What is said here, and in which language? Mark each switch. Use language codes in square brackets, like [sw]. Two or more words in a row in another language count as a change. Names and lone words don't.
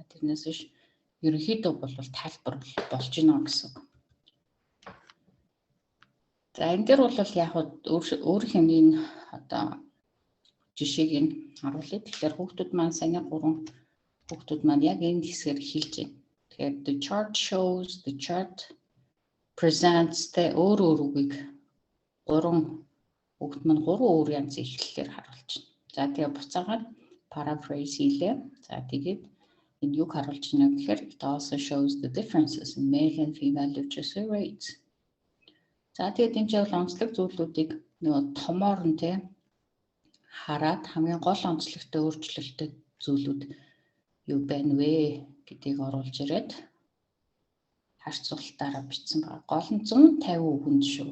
[mn] Тэрнээс биш ерөнхийдөө бол тайлбар болж гинэ гэсэн. За энэ дээр бол яг өөр хэмнээн одоо жишээг нь харуулъя. Тэгэхээр хүүхдүүд маань саяны 3 хүүхдүүд маань яг энэ хэсгээр хэлж байна. Тэгэхээр [en] the chart shows, the chart presents [mn] тэ өөр үгийг 3 хүүхд маань 3 өөр янзын эхлэлээр харуулж байна. За тэгээ буцаагаад paraphrase хийлээ. За тэгээд энэ юг харуулж байна гэхээр [en] it also shows the differences in male and female literacy rates. [mn] За тэгээд энэ жил онцлог зүйлүүдийг нөгөө томоор нь тэ хараад хамгийн гол онцлогтой өөрчлөлттэй зүйлүүд юу байна вэ гэдгийг оруулж ирээд харьцуулалтаараа бичсэн байгаа. Гол нь 150 үгэнд шүү.